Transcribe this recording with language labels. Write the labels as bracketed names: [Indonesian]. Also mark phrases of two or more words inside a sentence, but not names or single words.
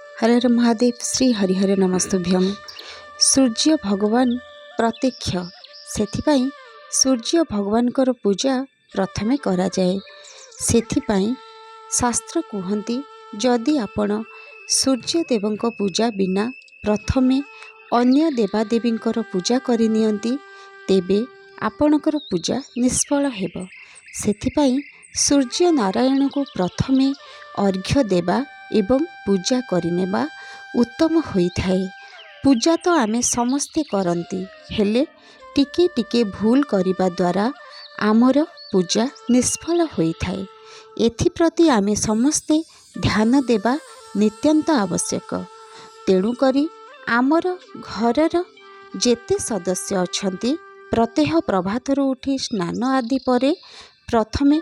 [Odia] ହର ହର ମହାଦେବ ଶ୍ରୀ ହରିହର ନମସ୍ତୁଭ୍ୟମ। ସୂର୍ଯ୍ୟ ଭଗବାନ ପ୍ରତ୍ୟକ୍ଷ ସେଥିପାଇଁ ସୂର୍ଯ୍ୟ ଭଗବାନ କର ପୂଜା ପ୍ରଥମେ କରା ଯାଏ। ସେଥିପାଇଁ ଶାସ୍ତ୍ର କହନ୍ତି ଯଦି ଆପଣ ସୂର୍ଯ୍ୟ ଦେବଙ୍କ ପୂଜା ବିନା ପ୍ରଥମେ ଅନ୍ୟ ଦେବାଦେବୀ ପୂଜା କରନ୍ତି ତେବେ ଆପଣଙ୍କର ପୂଜା ନିଷ୍ଫଳ ହେବ। ସେଥିପାଇଁ ସୂର୍ଯ୍ୟ ନାରାୟଣ କୁ ପ୍ରଥମେ ଅର୍ଘ୍ୟ ଦେବା ଏବଂ ପୂଜା କରିନେବା ଉତ୍ତମ ହୋଇଥାଏ। ପୂଜା ତ ଆମେ ସମସ୍ତେ କରୁ ହେଲେ ଟିକେ ଟିକେ ଭୁଲ କରିବା ଦ୍ୱାରା ଆମର ପୂଜା ନିଷ୍ଫଳ ହୋଇଥାଏ। ଏଥିପ୍ରତି ଆମେ ସମସ୍ତେ ଧ୍ୟାନ ଦେବା ନିତାନ୍ତ ଆବଶ୍ୟକ। ତେଣୁ କରି ଆମର ଘରର ଯେତେ ସଦସ୍ୟ ଅଛନ୍ତି ପ୍ରତ୍ୟହ ପ୍ରଭାତରୁ ଉଠି ସ୍ନାନ ଆଦି ପରେ ପ୍ରଥମେ